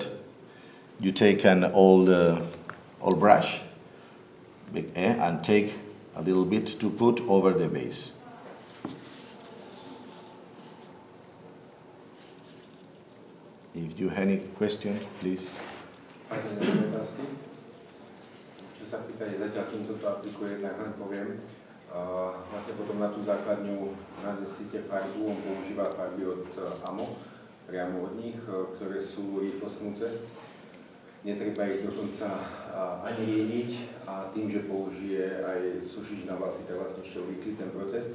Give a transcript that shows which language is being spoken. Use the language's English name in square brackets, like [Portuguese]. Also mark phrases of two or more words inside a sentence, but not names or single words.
[English] You take an old brush and take a little bit to put over the base. If you have any questions, please. [Slovak] Čo sa pýtali, zatiaľ kým toto aplikuje, tak len poviem. Vlastne potom na tú základňu nanesíte farbu, on používa farby od AMO, priamo od nich, ktoré sú rýchlostnúce. Netreba ich dokonca ani riediť a tým, že použije aj sušič na vlasy, tak vlastne ešte urýchli ten proces.